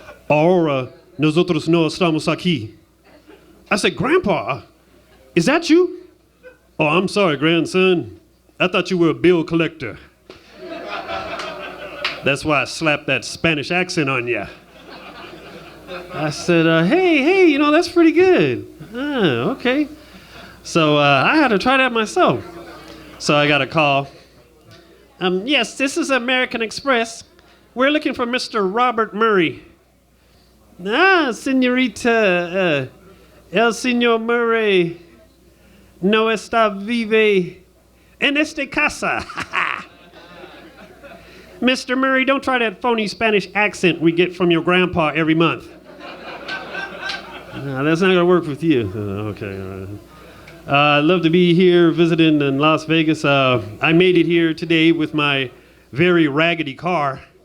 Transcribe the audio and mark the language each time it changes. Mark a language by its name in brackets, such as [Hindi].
[Spanish] Ahora nosotros no estamos aquí." [English] I said, "Grandpa, is that you?" "Oh, I'm sorry, grandson. I thought you were a bill collector." That's why I slapped that Spanish accent on you. I said, hey, you know, that's pretty good. Okay. So I had to try that myself. So I got a call. "Yes, this is American Express. We're looking for Mr. Robert Murray." [Spanish] "Ah, señorita, el señor Murray no está vive en esta casa." [English] "Mr. Murray, don't try that phony Spanish accent we get from your grandpa every month." "No, that's not going to work with you." Okay, all right. I'd love to be here visiting in Las Vegas. I made it here today with my very raggedy car.